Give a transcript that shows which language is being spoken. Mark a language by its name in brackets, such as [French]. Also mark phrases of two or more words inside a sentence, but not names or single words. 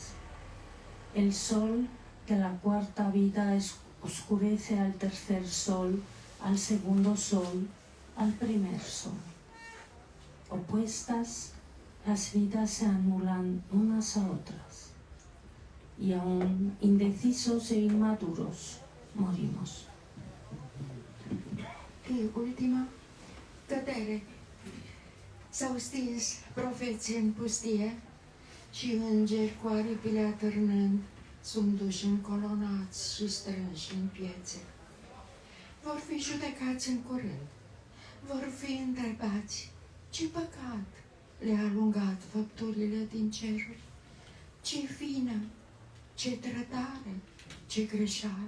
[Spanish] El sol de la cuarta vida oscurece al tercer sol, al segundo sol, al primer sol. Opuestas, las vidas se anulan unas a otras y aún indecisos e inmaduros morimos. [Romanian] E ultima, cădere. S-au stins profeții în pustie și îngeri cu aripile atârnând sunt duși în colonați și strânși în piețe. Vor fi judecați în curând, vor fi întrebați ce păcat le-a alungat făpturile din ceruri, ce vină, ce trădare, ce greșeală.